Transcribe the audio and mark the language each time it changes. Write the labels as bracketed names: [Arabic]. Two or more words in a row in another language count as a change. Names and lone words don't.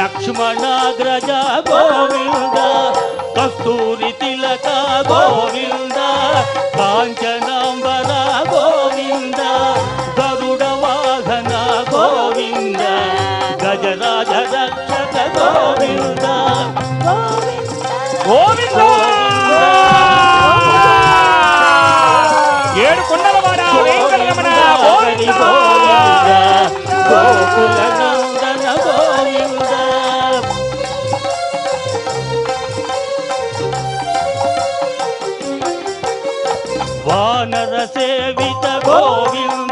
[Sanskrit] ಲಕ್ಷ್ಮಣಾಗ್ರಜ ಗೋವಿಂದ ಕಸ್ತೂರಿ ತಿಲಕ ಗೋವಿಂದ ಕಾಂಚನಾಂಬರ ಗೋವಿಂದ ಗರುಡ ವಾಹನ ಗೋವಿಂದ ಗಜರಾಜ ರಕ್ಷಕ ಗೋವಿಂದ [Telugu] గోవింద ఏడు కొండలవాడ వెంకటరమణ గోవింద [Sanskrit] గోకుల నందన గోవింద వానర సేవిత గోవింద